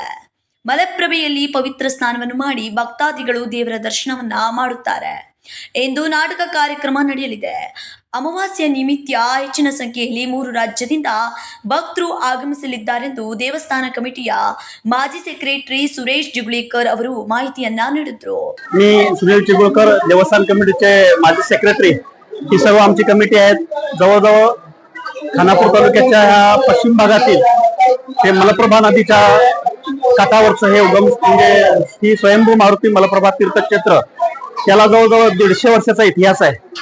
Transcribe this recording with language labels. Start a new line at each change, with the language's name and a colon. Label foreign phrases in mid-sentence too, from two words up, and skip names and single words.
Kannada: ಮಲಪ್ರಭೆಯಲ್ಲಿ ಪವಿತ್ರ ಸ್ನಾನವನ್ನು ಮಾಡಿ ಭಕ್ತಾದಿಗಳು ದೇವರ ದರ್ಶನವನ್ನ ಮಾಡುತ್ತಾರೆ. ಇಂದು ನಾಟಕ ಕಾರ್ಯಕ್ರಮ ನಡೆಯಲಿದೆ. ಅಮಾವಾಸ್ಯೆ ನಿಮಿತ್ತ ಹೆಚ್ಚಿನ ಸಂಖ್ಯೆಯಲ್ಲಿ 3 ರಾಜ್ಯದಿಂದ ಭಕ್ತರು ಆಗಮಿಸಲಿದ್ದಾರೆಂದು ದೇವಸ್ಥಾನ ಕಮಿಟಿಯ ಮಾಜಿ ಸೆಕ್ರೆಟರಿ सुरेश जिगळीकर ಅವರು ಮಾಹಿತಿಯನ್ನ ನೀಡಿದರು.
Marathi: मी सुरेश जिगळीकर देवस्थान कमिटीचे माजी सेक्रेटरी. ही सर्व आमची कमिटी आहेत. जवळजवळ खानापूर तालुक्याच्या ह्या पश्चिम भागातील हे मलप्रभा नदीच्या काठावरचं हे उगम म्हणजे ही स्वयंभू मारुती मलप्रभा तीर्थक्षेत्र, त्याला जवळजवळ 150 वर्षाचा इतिहास आहे.